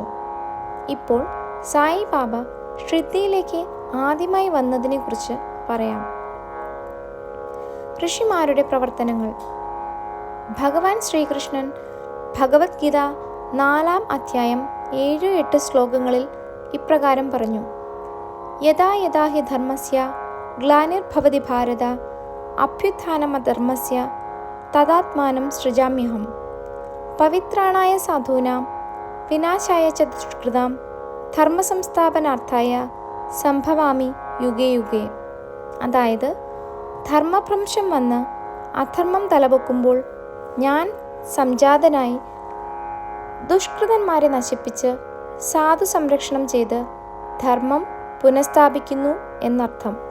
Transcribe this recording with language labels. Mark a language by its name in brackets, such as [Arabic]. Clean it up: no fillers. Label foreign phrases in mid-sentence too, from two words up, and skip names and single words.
[Malayalam] ഇപ്പോൾ സായിബാബ ശ്രുതിയിലേക്ക് ആദ്യമായി വന്നതിനെക്കുറിച്ച് പറയാം. ഋഷിമാരുടെ പ്രവർത്തനങ്ങൾ. ഭഗവാൻ ശ്രീകൃഷ്ണൻ ഭഗവത്ഗീത 4-ാം അധ്യായം 7-8 ശ്ലോകങ്ങളിൽ ഇപ്രകാരം പറഞ്ഞു: [Sanskrit] യഥാ യഥാ ഹി ധർമ്മസ്യ ഗ്ലാനിർഭവതി ഭാരത അഭ്യുത്ഥാനമധർമ്മസ്യ തദാത്മാനം സൃജാമ്യഹം. പവിത്രാണായ സാധൂനാം വിനാശായ ച ദുഷ്കൃതാം ധർമ്മസംസ്ഥാപനാർത്ഥായ സംഭവാമി യുഗേ യുഗേ. [Malayalam] അതായത്, ധർമ്മഭ്രംശം വന്ന് അധർമ്മം തലപൊക്കുമ്പോൾ ഞാൻ സംജാതനായി ദുഷ്കൃതന്മാരെ നശിപ്പിച്ച് സാധു സംരക്ഷണം ചെയ്ത് ധർമ്മം പുനഃസ്ഥാപിക്കുന്നു എന്നർത്ഥം.